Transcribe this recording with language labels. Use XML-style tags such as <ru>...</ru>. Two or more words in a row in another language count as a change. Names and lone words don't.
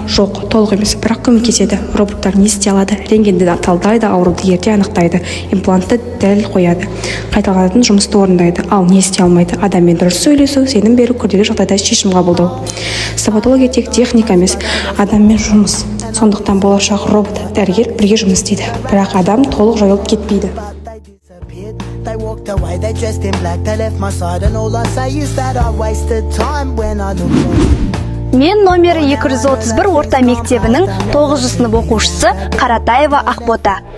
<kk>Жоқ, толық емес, бірақ көмектеседі. Роботтар не істей алады? Рентгенді талдайды, ауруды ерте анықтайды, имплантты дәл қояды, қайталанатын жұмысты орындайды. Ал не істей алмайды? Адаммен дұрыс сөйлесу, сенім беру, күрделі жағдайда шешім қабылдау. Стоматология тек техника емес, адаммен жұмыс. Сондықтан болашақ робот дәрігер бірге жұмыс істейді. Бірақ адам толық жойылып кетпейді.</kk> <en>They walked away, they dressed in black, they left my side, and all I say is that I wasted time when I look back.</en> <kk>Мен номері 231 орта мектебінің 9 сынып оқушысы Қаратаева Ақбота.</kk>